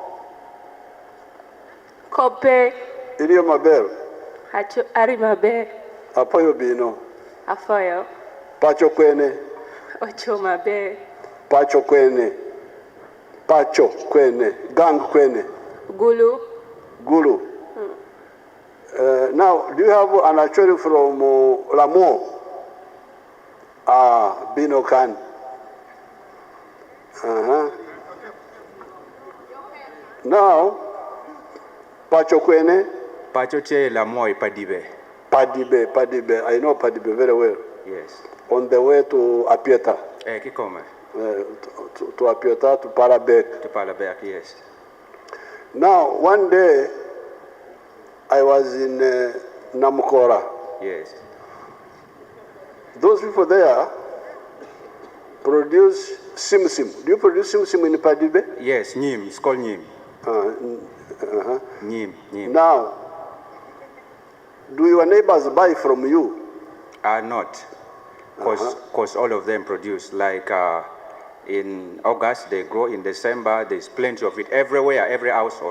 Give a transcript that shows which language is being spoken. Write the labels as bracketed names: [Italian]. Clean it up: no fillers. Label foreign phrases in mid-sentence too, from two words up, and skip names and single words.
[Acoli] Kope. Iliyo Mabel. Ari Mabel. Apoyo Bino. Afoyo. Pacho Kwene. Ocho Mabel. Pacho Kwene. Pacho Kwene. Gang Kwene. Gulu. Gulu. [English] Now, do you have an Acholi from Lamo? [Acoli] Bino Khan. Now, Pacho Kwene. Pacho che la moi Padibe. [English] Padibe. I know Padibe very well. Yes. On the way to Apieta. Kikome. To Apieta, to Parabek. To Parabek, yes. Now, one day, I was in Namukora. Yes. Those people there produce simsim. Do you produce simsim in Padibe? Yes, Nyim. It's called Nyim. Nyim. Now, do your neighbors buy from you? Not. Because all of them produce. Like in August, they grow. In December, there's plenty of it everywhere, every household.